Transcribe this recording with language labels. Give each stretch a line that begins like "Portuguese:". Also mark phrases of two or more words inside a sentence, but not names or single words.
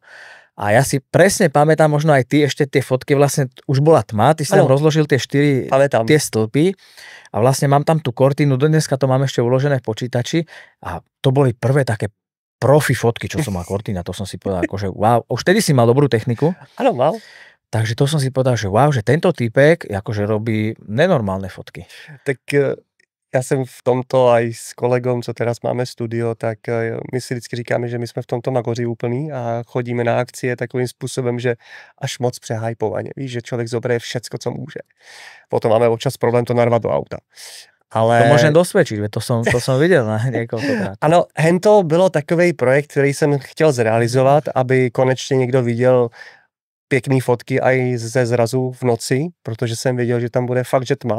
Slovak: A ja si presne pamätám, možno aj ty ešte tie fotky, vlastne už bola tma, ty si tam rozložil tie 4 tie stĺpy a vlastne mám tam tú Cortinu, dneska to mám ešte uložené v počítači a to boli prvé také profi fotky, čo som mal Cortina, to som si povedal, akože wow, už vtedy si mal dobrú techniku. Áno, mal. Takže to som si povedal, že wow, že tento týpek akože robí nenormálne fotky.
Czech: Tak já jsem v tomto aj s kolegom, co teraz máme studio, tak my si vždycky říkáme, že my jsme v tomto magoři úplný a chodíme na akcie takovým způsobem, že až moc přehypovaně. Víš, že člověk zobere všecko, co může. Potom máme občas problém to narvat do auta. Ale... To můžem dosvědčit, to jsem viděl na několikrát. Ano, hento bylo takový projekt, který jsem chtěl zrealizovat, aby konečně někdo viděl pěkný fotky i ze zrazu v noci, protože jsem věděl, že tam bude fakt, že tma.